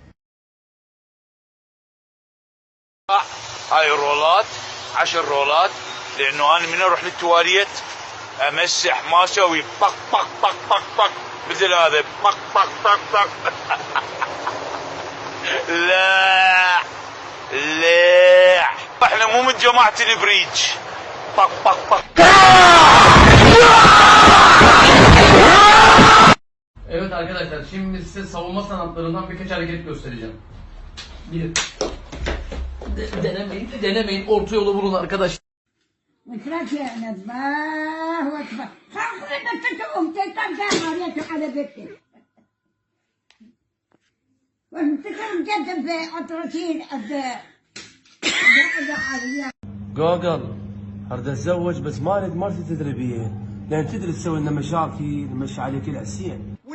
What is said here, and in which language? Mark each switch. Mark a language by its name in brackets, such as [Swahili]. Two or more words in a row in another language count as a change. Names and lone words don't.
[Arabic] هاي الرولات 10 رولات، لانه انا من اروح للتواليت امسح ما اسوي بق بق بق بق بق مثل هذا بق بق بق بق. لا احنا مو من جماعة البريج. بق بق بق. [Turkish] Evet arkadaşlar, şimdi size savunma sanatlarından birkaç hareket göstereceğim. 1. Denemeyin, orta yolu bulun arkadaşlar. [Arabic] جوجل اريد اتزوج بس ما اريد مرتي تدري لان تدري تسوي لنا مشاكل نمشي عليك العسين.